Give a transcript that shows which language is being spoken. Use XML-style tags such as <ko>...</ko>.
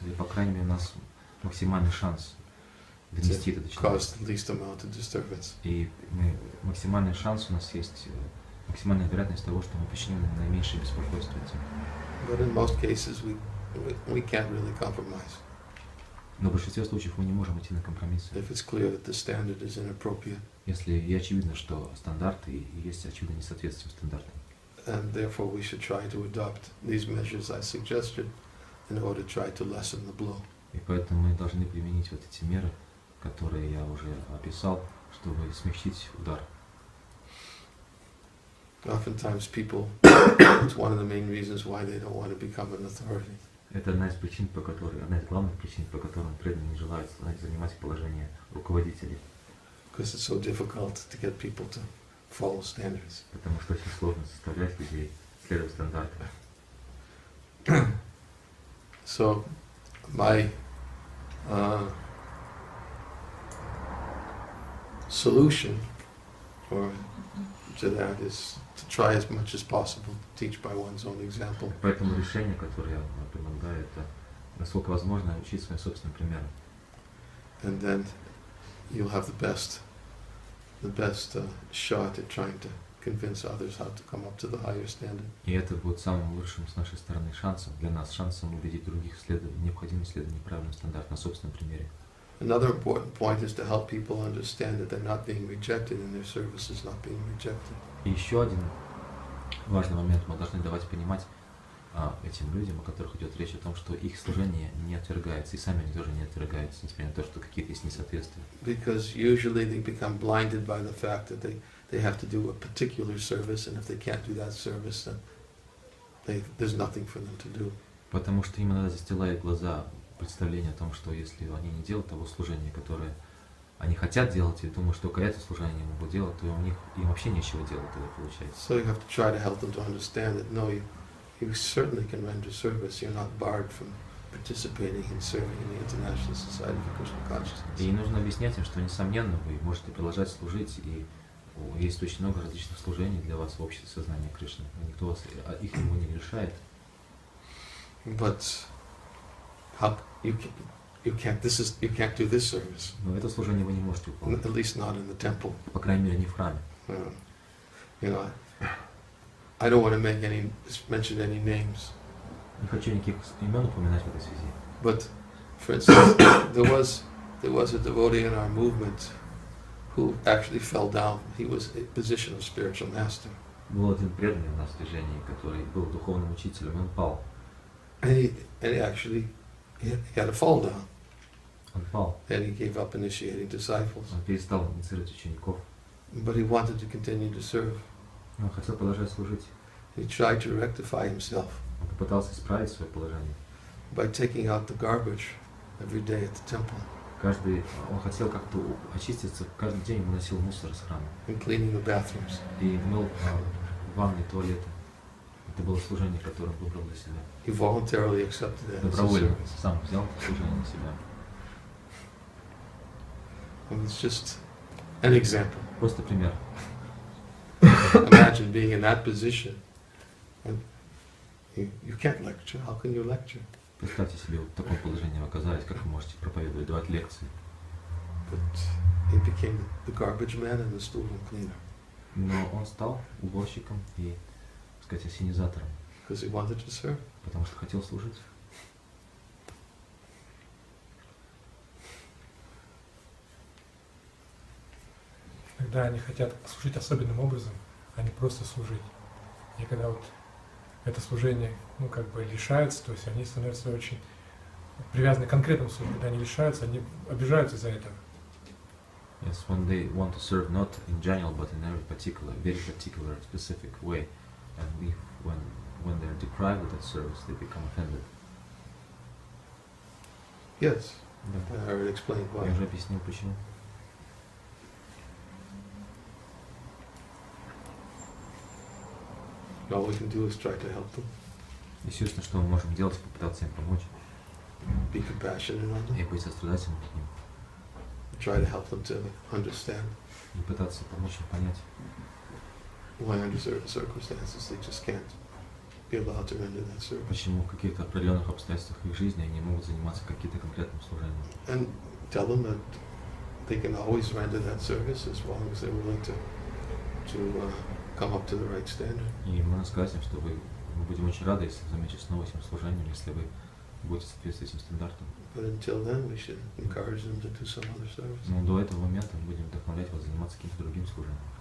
<ru>Или, по крайней мере, у нас максимальный шанс донести это до человека. И максимальный шанс у нас есть, максимальная вероятность того, что мы причиним наименьшее беспокойство этим.</ru> <en>But in most cases we can't really compromise.</en> <ru>Но в большинстве случаев мы не можем идти на компромиссы.</ru> <en>If it's clear that the standard is inappropriate.</en> <ru>Если и очевидно, что стандарты и есть очевидно несоответствие стандартам.</ru> <en>And therefore we should try to adopt these measures I suggested in order to try to lessen the blow.</en> <ru>И поэтому мы должны применить вот эти меры, которые я уже описал, чтобы смягчить удар.</ru> <en>Oftentimes people, it's one of the main reasons why they don't want to become an authority.</en> <ru>Это одна из главных причин, по которым преданные не желают занимать положение руководителей.</ru> <en>Because it's so difficult to get people to follow standards.</en> <ru>Потому что очень сложно заставлять людей следовать стандартам.</ru> <en>So my solution to that is to try as much as possible to teach by one's own example.</en> <ru>Поэтому решение, которое я предлагаю, это насколько возможно учить своим собственным примером.</ru> <en>And then you'll have the best shot at trying to convince others how to come up to the higher standard.</en> <ru>И это будет самым лучшим с нашей стороны шансом, для нас, шансом убедить других необходимость следовать неправильным стандартам на собственном примере.</ru> <en>Another important point is to help people understand that they're not being rejected and their service is not being rejected.</en> <ru>И еще один важный момент мы должны давать понимать этим людям, о которых идет речь, о том, что их служение не отвергается, и сами они тоже не отвергаются, несмотря на то, что какие-то есть несоответствия.</ru> <en>Because usually they become blinded by the fact that they have to do a particular service, and if they can't do that service, then there's nothing for them to do.</en> <ru>Потому что им иногда застилает глаза представление о том, что если они не делают того служения, которое они хотят делать, и думают, что только это служение они могут делать, то им вообще нечего делать тогда получается.</ru> <en>So you have to try to help them to understand that no, you certainly can render service. You're not barred from participating in serving in the International Society for Krishna Consciousness.</en> <ru>И нужно объяснять им, что несомненно вы можете продолжать служить, и есть очень много различных служений для вас в обществе сознания Кришны. Никто вас их не лишает.</ru> <en>But how you can't do this service.</en> <ru>Но это служение вы не можете выполнять.</ru> <en>At least not in the temple.</en> <ru>По крайней мере, не в храме.</ru> <en>You know, I don't want to mention any names.</en> <ru>Не хочу никаких имен упоминать в этой связи.</ru> <en>But, for instance, there was a devotee in our movement who actually fell down. He was in a position of spiritual master.</en> <ru>Был один преданный в нас движении, который был духовным учителем, и он пал.</ru> <en>And he actually had a fall down.</en> <ru>Он пал.</ru> <en>And he gave up initiating disciples.</en> <ru>Он перестал инициировать учеников.</ru> <en>But he wanted to continue to serve.</en> <ru>Он хотел продолжать служить.</ru> <en>He tried to rectify himself.</en> <ru>Он попытался исправить свое положение.</ru> <en>By taking out the garbage every day at the temple.</en> <ru>Он хотел как-то очиститься, каждый день выносил мусор из храма.</ru> <en>And cleaning the bathrooms.</en> <ru>И мыл ванны, туалеты. Это было служение, которое он выбрал для себя.</ru> <en>He voluntarily accepted that.</en> <ru>Добровольно сам взял это служение на себя.</ru> <en>And it's just an example.</en> <ru>Просто пример.</ru> <en>Imagine being in that position, and you can't lecture. How can you lecture?</en> <ru>Представьте себе, вот в таком положении вы оказались, как вы можете проповедовать, давать лекции.</ru> <en>But he became the garbage man and the stool cleaner.</en> <ru>Но он стал уборщиком и, так сказать, ассенизатором.</ru> <en>Because he wanted to serve.</en> <ru>Потому что хотел служить. Когда они хотят служить особенным образом, а не просто служить. И когда вот это служение, лишаются, то есть они становятся очень привязаны к конкретному служению. Когда они лишаются, они обижаются из-за этого.</ru> <en>Yes, when they want to serve not in general, but in very particular, specific way, and when they're deprived of that service, they become offended. Yes,</en> <ru>Да.</ru> <en>I already explained why.</en> <ru>Я уже объяснил почему.</ru> <en>All we can do is try to help them.</en> <ru>Естественно, что мы можем делать, попытаться им помочь.</ru> <en>Be compassionate on them.</en> <ru>И быть сострадательным к ним.</ru> <en>Try to help them to understand</en> <ru>И пытаться помочь им понять,</ru> <en>why under certain circumstances they just can't be allowed to render that service.</en> <ru>почему в каких-то определенных обстоятельствах их жизни они могут заниматься каким-то конкретным служением.</ru> <en>And tell them that they can always render that service as long as they're willing to come up to the right standard.</en> <ru>И можно сказать им, что мы будем очень рады, если вы займётесь снова этим служением, если вы будете соответствовать этим стандартам.</ru> <en>But until then, we should encourage them to do some other service.</en> <ru>Но до этого момента мы будем вдохновлять вас заниматься каким-то другим служением.</ru>